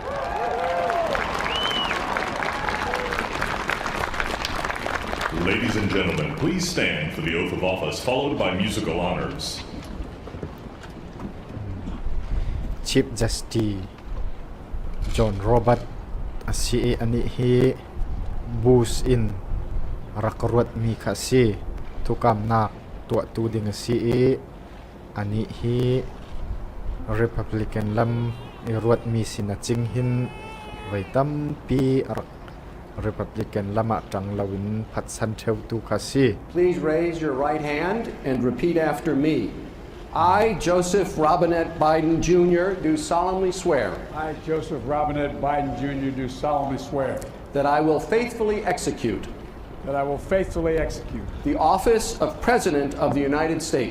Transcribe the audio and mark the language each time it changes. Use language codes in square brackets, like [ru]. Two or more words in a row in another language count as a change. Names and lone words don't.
[en] Ladies and gentlemen, please stand for the oath of office, followed by musical honors. [ctd] Chief Justice John Robert asi ani hi bus in rakrut mi khasi Thukamlaknak tua tu ding asi ani hi Republican lam iruat mi sinaching hin vaitam pi Republican lama tang lawin phatsan theu tu khasi. [en] Please raise your right hand and repeat after me. I, Joseph Robinette Biden Jr., do solemnly swear. I, Joseph Robinette Biden Jr., do solemnly swear. That I will faithfully execute. That I will faithfully execute. The office of President of the United States.